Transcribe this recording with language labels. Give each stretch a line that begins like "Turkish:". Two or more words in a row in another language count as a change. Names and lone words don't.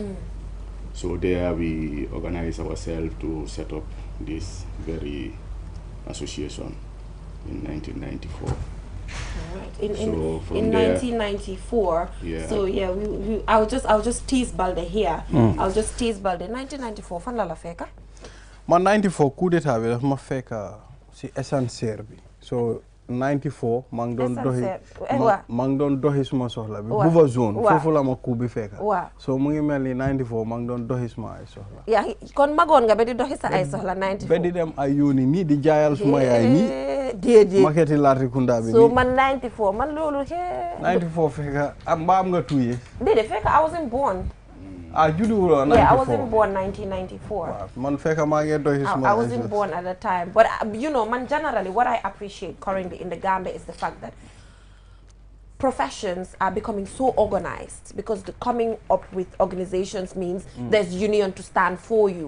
English: So there we organized ourselves to set up this very association in 1994. Right. In there, 1994. Yeah. So yeah, I'll just tease Balde here. I'll just tease Balde. 1994.
Wolof: Fan la feka? Man 94
French: coup d'état
Wolof: bi daf ma fekk si essentiel bi. So 94 mang don doxi suma soxla bi bu fa zone fofu la ma coup bi fekk. So mu ngi melni 94 mang don doxi suma ay soxla. Ya kon magon nga be di doxi sa ay soxla 94. Be di dem ay yoni ni di jaayal suma yaay ni. Déedéet maketi Latrikunda bi. So man 94 man lolu 94 fekk am ba am nga tuye. Déedéet fekk
English: I wasn't born. Yeah, I wasn't born 1994. I wasn't born at the time. But, you know, man, generally, what I appreciate currently in the Gambia is the fact that professions are becoming so organized, because the coming up with organizations means there's union to stand for you.